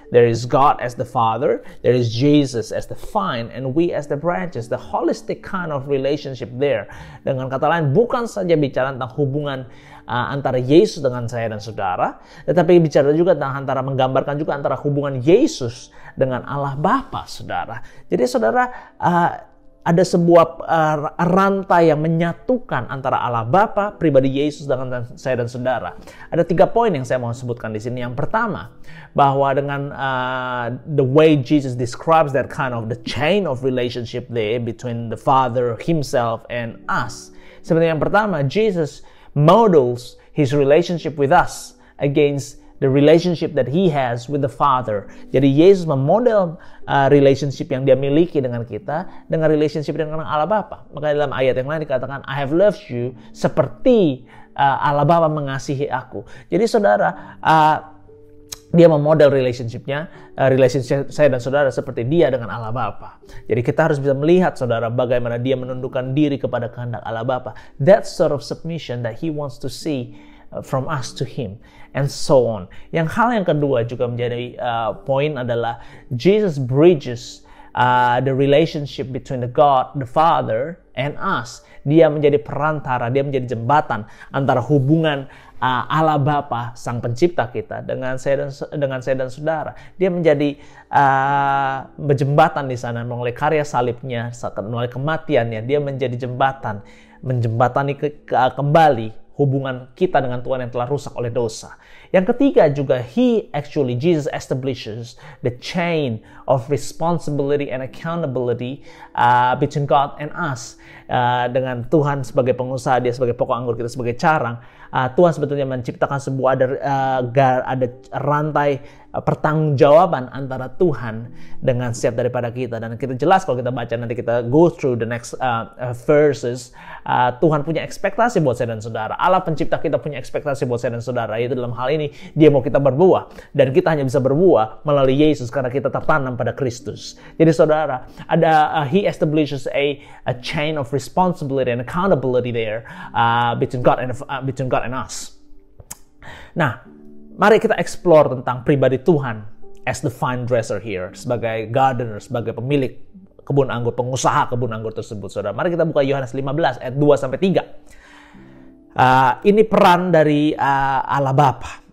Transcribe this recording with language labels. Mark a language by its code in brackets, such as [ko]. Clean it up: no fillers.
[en] There is God as the Father, there is Jesus as the vine, and we as the branches, the holistic kind of relationship there. [id] Dengan kata lain, bukan saja bicara tentang hubungan antara Yesus dengan saya dan saudara, tetapi bicara juga tentang menggambarkan juga antara hubungan Yesus dengan Allah Bapa, saudara. Jadi saudara, ada sebuah rantai yang menyatukan antara Allah Bapa, pribadi Yesus dengan saya dan saudara. Ada 3 poin yang saya mau sebutkan di sini. Yang pertama, bahwa dengan [en] the way Jesus describes that kind of the chain of relationship there between the Father himself and us. [id] Sebenarnya yang pertama, [en] Jesus models his relationship with us against the relationship that he has with the Father. [id] Jadi Yesus memodel relationship yang dia miliki dengan kita dengan relationship dengan Allah Bapa. Maka dalam ayat yang lain dikatakan, [en] I have loved you [id] seperti Allah Bapa mengasihi aku. Jadi saudara, dia memodel relationship saya dan saudara seperti dia dengan Allah Bapa. Jadi kita harus bisa melihat, saudara, bagaimana dia menundukkan diri kepada kehendak Allah Bapa. [en] That sort of submission that he wants to see from us to him, and so on. [id] Yang kedua juga menjadi poin adalah [en] Jesus bridges the relationship between the God, the Father, and us. [id] Dia menjadi perantara, dia menjadi jembatan antara hubungan Allah Bapa, Sang Pencipta kita, dengan saya dan saudara. Dia menjadi jembatan di sana melalui karya salibnya, melalui kematiannya. Dia menjadi jembatan, menjembatani kembali hubungan kita dengan Tuhan yang telah rusak oleh dosa. Yang ketiga juga, [en] Jesus establishes the chain of responsibility and accountability between God and us. [id] Dengan Tuhan sebagai pengusaha, dia sebagai pokok anggur, kita sebagai carang. Tuhan sebetulnya menciptakan sebuah ada rantai pertanggungjawaban antara Tuhan dengan setiap daripada kita. Dan kita jelas kalau kita baca, nanti kita [en] go through the next verses, [id] Tuhan punya ekspektasi buat saya dan saudara. Allah pencipta kita punya ekspektasi buat saya dan saudara, yaitu dalam hal ini dia mau kita berbuah, dan kita hanya bisa berbuah melalui Yesus karena kita tertanam pada Kristus. Jadi saudara, ada he establishes a chain of responsibility and accountability there between God and us. Nah, mari kita explore tentang pribadi Tuhan [en] as the vine dresser here, [id] sebagai gardener, sebagai pemilik kebun anggur, pengusaha kebun anggur tersebut, saudara. Mari kita buka Yohanes 15 ayat 2-3. Ini peran dari Allah Bapa.